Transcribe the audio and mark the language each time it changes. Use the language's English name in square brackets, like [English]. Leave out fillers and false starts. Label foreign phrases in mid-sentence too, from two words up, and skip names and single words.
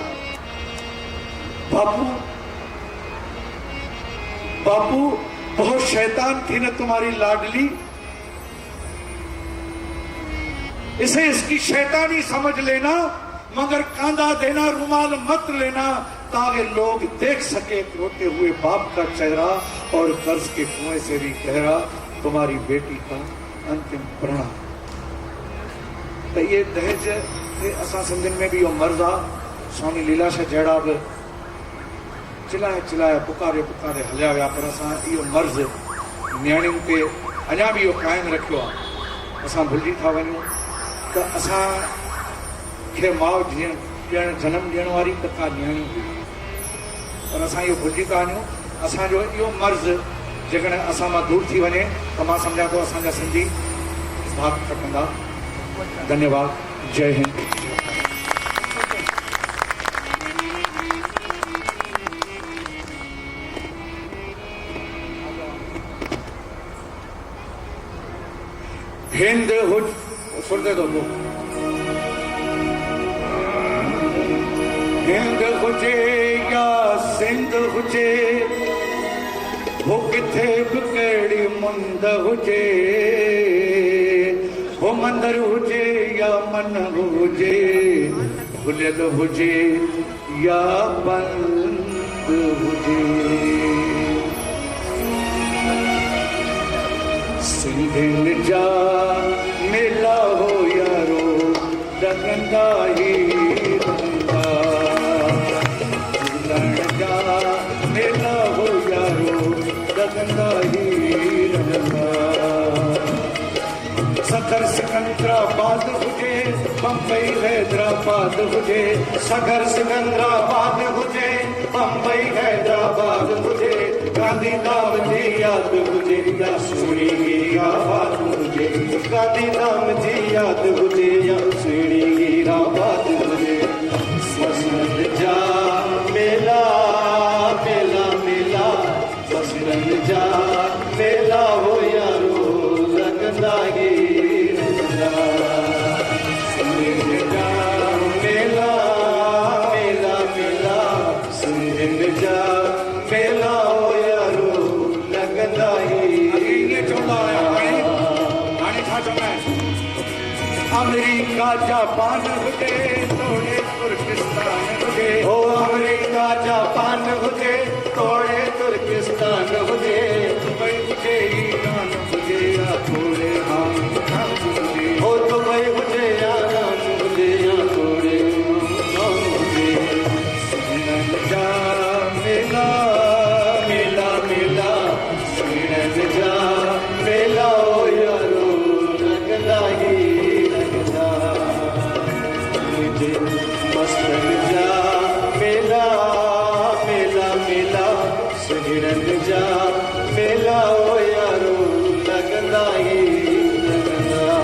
[Hindi] बापू बापू बहुत शैतान थी ना तुम्हारी लाडली, इसे इसकी शैतानी समझ लेना, मगर कांधा देना, रुमाल मत लेना, ताकि लोग देख सके रोते हुए बाप का चेहरा और कर्ज के कुएं से भी गहरा तुम्हारी बेटी का अंतिम प्रणाम। तो ये [Sindhi] दहेज असा सिंधिन में भी मर्द आ स्वामी लीलाशाह जड़ा भी चिल्लाए चिल्लाए पुकारे पुकारे हलिया विया, पर असां इहो मर्ज़ न्याणियुनि ते अञा बि इहो क़ाइमु रखियो आहे। असां भुलिजी था वञूं त असांखे माउ जीअं जनमु ॾियण वारी त का न्याणी हुई, पर असां इहो भुलिजी था वञूं। असांजो इहो मर्ज़ जेकॾहिं असां मां दूर थी वञे त मां सम्झां थो असांजा सिंधी भाग खटंदा। धन्यवाद। जय हिंद। हिंद हुज सुन दे दो हिंद हुजे या सिंध हुजे, वो किथे बि कहिड़ी मुंद हुजे, वो मंदर हुजे या मन हुजे, खुलियल हुजे या बंद हुजे। सिंधिन जा मेला हो यारो लगंदा ही रहंदा, झूलण जा मेला हो यारो लगंदा ही रहंदा। सगर सिकंदराबाद हुजे, बम्बई हैदराबाद हुजे, सगर सिकंदराबाद हुजे, बम्बई हैदराबाद हुजे, गांधी धाम जी याद हुजे या सुहिणी हीराबाद हुजे, गांधी धाम जी याद हुजे या सुहिणी हीराबाद हुजे। वसंत जा मेला मेला मेला, वसंत जा मेला हो यारो लगंदा ही रहंदा। सिंधिन जा मेला मेला मेला, सिंधिन जा मेला हो यारो लगंदा ही। अमेरिका जापान हुजे, तोड़े तुर्किस्तान हुजे, हो अमेरिका जापान हुजे, तोड़े तुर्किस्तान हुजे, दुबई हुजे ईरान हुजे या थोड़े हांगकांग हुजे, हो दुबई हुजे या ईरान हुजे या थोड़े हांगकांग हुजे। सिंधिन जा मेला मेला मेला, सिंधिन जा मेला हो यारो लगंदा ही लगंदा। मस्तन जा मेला मेला मेला, सिंधिन जा मेला हो यारो लगंदा ही लगंदा।